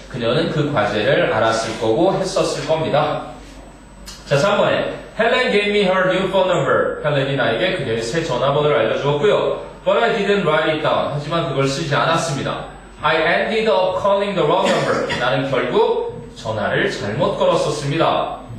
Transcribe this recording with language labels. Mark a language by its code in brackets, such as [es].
[ko] 그녀는 그 과제를 알았을 거고 했었을 겁니다. [en] 자, 3번에 Helen gave me her new phone number. [ko] 헬렌이 나에게 그녀의 새 전화번호를 알려주었고요. [en] But I didn't write it down. [ko] 하지만 그걸 쓰지 않았습니다. [en] I ended up calling the wrong number. [ko] 나는 결국 전화를 잘못 걸었었습니다.